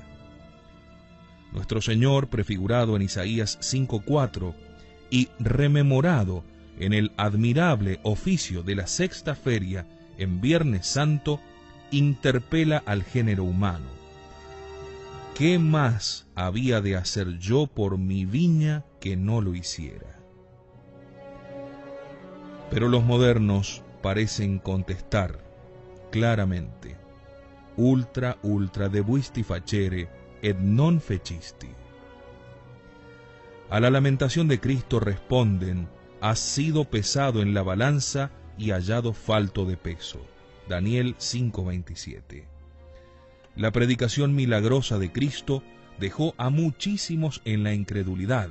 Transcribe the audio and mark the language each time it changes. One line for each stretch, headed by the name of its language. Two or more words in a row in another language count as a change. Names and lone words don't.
Spanish: Nuestro Señor, prefigurado en Isaías 5:4 y rememorado en el admirable oficio de la sexta feria en Viernes Santo, interpela al género humano. ¿Qué más había de hacer yo por mi viña que no lo hiciera? Pero los modernos parecen contestar claramente:
Latin: ultra debuisti facere et non fecisti.
Spanish: A la lamentación de Cristo responden: has sido pesado en la balanza y hallado falto de peso. Daniel 5:27. La predicación milagrosa de Cristo dejó a muchísimos en la incredulidad.